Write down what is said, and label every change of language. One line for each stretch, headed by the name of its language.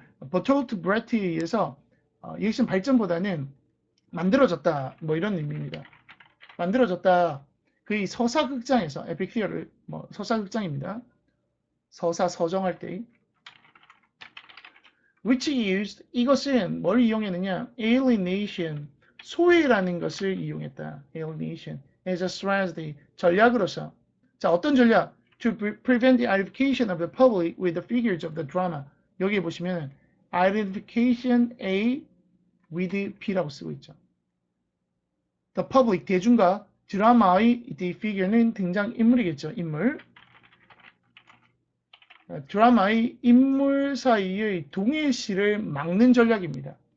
Korean: 버톨트 브레트에 의해서 이것은 발전보다는 만들어졌다. 뭐 이런 의미입니다. 만들어졌다. 그의 서사극장에서 에픽 티어를 서사극장입니다. 서사 서정할 때
English: which used
Korean: 이것은 뭘 이용했느냐? alienation 소외라는 것을 이용했다.
English: alienation as a strategy
Korean: 전략으로서. 자, 어떤 전략?
English: To prevent the identification of the public with the figures of the drama.
Korean: 여기 보시면
English: identification A with B
Korean: 라고 쓰고 있죠.
English: The public
Korean: 대중과 드라마의 the figure는 등장인물이겠죠. 인물. 드라마의 인물 사이의 동일시를 막는 전략입니다.